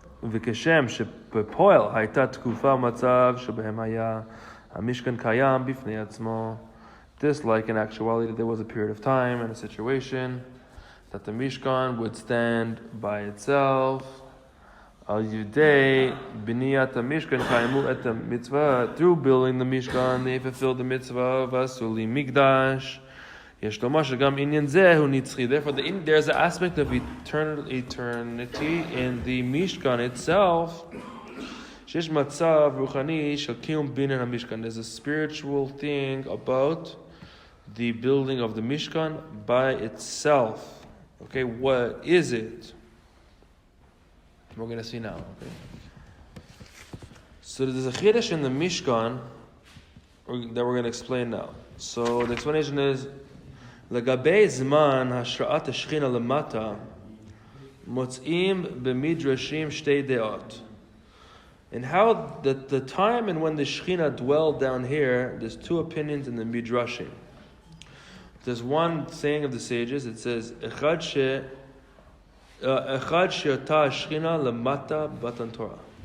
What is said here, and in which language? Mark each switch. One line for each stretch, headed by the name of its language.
Hebrew: וכשם שבפועל הייתה תקופה מצב שבהם היה המשכן קיים בפני עצמו.
English: This, like in actuality, there was a period of time and a situation that the Mishkan would stand by itself. Al Yudei Biniyat HaMishkan Kaimu Et HaMitzvah. Through building the Mishkan, they fulfilled the mitzvah of Asuli Migdash. Therefore, there's an aspect of eternity in the Mishkan itself. There's a spiritual thing about the building of the Mishkan by itself. Okay, what is it? We're going to see now. Okay. So there's a chiddush in the Mishkan that we're going to explain now. So the explanation is,
Hebrew: לגבי זמן השראת השכינה למטה, מוצאים במדרשים שתי דעות.
English: And how the time and when the Shechina dwelled down here, there's two opinions in the Midrashim. There's one saying of the sages, it says, Echad she'ota Shechina lemata batan Torah.